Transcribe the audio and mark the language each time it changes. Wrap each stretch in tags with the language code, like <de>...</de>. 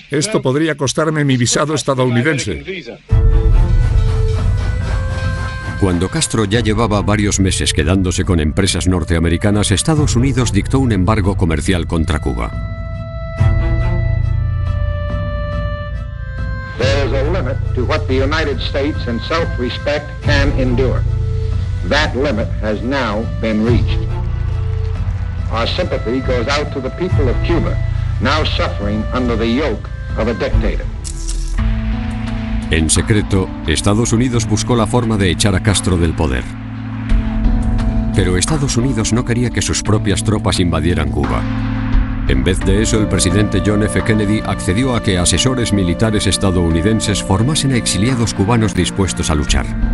<es>Esto podría costarme mi visado estadounidense. Cuando Castro ya llevaba varios meses quedándose con empresas norteamericanas, Estados Unidos dictó un embargo comercial contra Cuba.</es> <en>There is a limit to what the United States in self-respect can endure. That limit has now been reached. Our sympathy goes out to the people of Cuba, now suffering under the yoke of a dictator.</en> <es>En secreto, Estados Unidos buscó la forma de echar a Castro del poder. Pero Estados Unidos no quería que sus propias tropas invadieran Cuba. En vez de eso, el presidente John F. Kennedy accedió a que asesores militares estadounidenses formasen a exiliados cubanos dispuestos a luchar.</es>